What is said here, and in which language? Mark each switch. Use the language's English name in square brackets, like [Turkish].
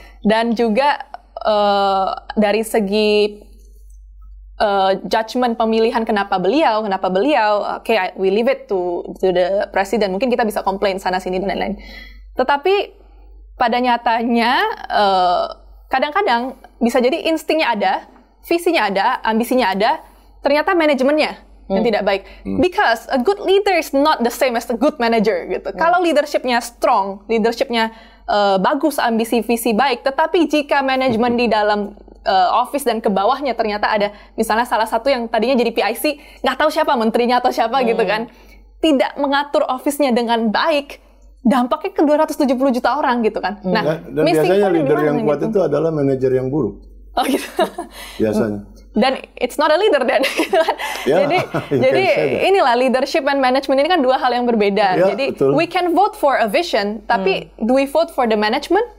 [Indonesian] Dan juga dari segi judgment pemilihan kenapa beliau, we leave it to the president. Mungkin kita bisa komplain sana sini dan lain-lain. Tetapi pada nyatanya kadang-kadang bisa jadi instingnya ada, visinya ada, ambisinya ada, ternyata manajemennya yang tidak baik. [English] Because a good leader is not the same as a good manager gitu. [Indonesian] Kalau leadershipnya strong, leadershipnya bagus, ambisi, visi baik, tetapi jika manajemen di dalam office dan ke bawahnya ternyata ada misalnya salah satu yang tadinya jadi PIC, nggak tahu siapa menterinya atau siapa gitu kan, tidak mengatur office-nya dengan baik, dampaknya ke 270 juta orang gitu kan. Nah, dan biasanya leader yang kuat itu adalah manajer yang buruk. Oh gitu. Biasanya. Dan it's not a leader then. Jadi inilah leadership and management ini kan dua hal yang berbeda. [English] Jadi betul. We can vote for a vision, tapi do we vote for the management?